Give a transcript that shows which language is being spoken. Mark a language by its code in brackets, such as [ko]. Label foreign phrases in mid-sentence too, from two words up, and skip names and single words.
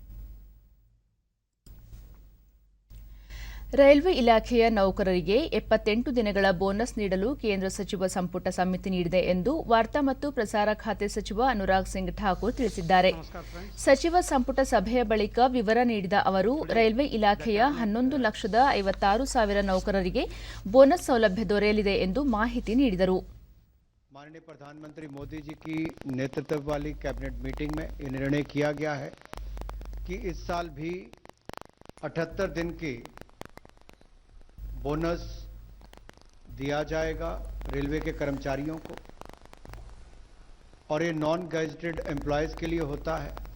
[kn] ರೈಲ್ವೆ ಇಲಾಖೆಯ ನೌಕರರಿಗೆ 78 ದಿನಗಳ ಬೋನಸ್ ನೀಡಲು ಕೇಂದ್ರ ಸಚಿವ ಸಂಪುಟ ಸಮ್ಮತಿ ನೀಡಿದೆ ಎಂದು ವಾರ್ತಾ ಮತ್ತು ಪ್ರಸಾರ ಖಾತೆ ಸಚಿವ ಅನುರಾಗ್ ಸಿಂಗ್ ಠಾಕೂರ್ ತಿಳಿಸಿದ್ದಾರೆ. ಸಚಿವ ಸಂಪುಟ ಸಭೆಯ ಬಳಿಕ ವಿವರ ನೀಡಿದ ಅವರು, ರೈಲ್ವೆ ಇಲಾಖೆಯ 11,56,000 ನೌಕರರಿಗೆ ಬೋನಸ್ ಸೌಲಭ್ಯ ದೊರೆಯಲಿದೆ ಎಂದು ಮಾಹಿತಿ ನೀಡಿದರು. [hi] माननीय प्रधानमंत्री मोदी जी की नेतृत्व वाली [en] cabinet meeting [hi] में ये निर्णय किया गया है कि इस साल भी 78 दिन की बोनस दिया जाएगा रेलवे के कर्मचारियों को, और ये [en] non gazetted employees [hi] के लिए होता है.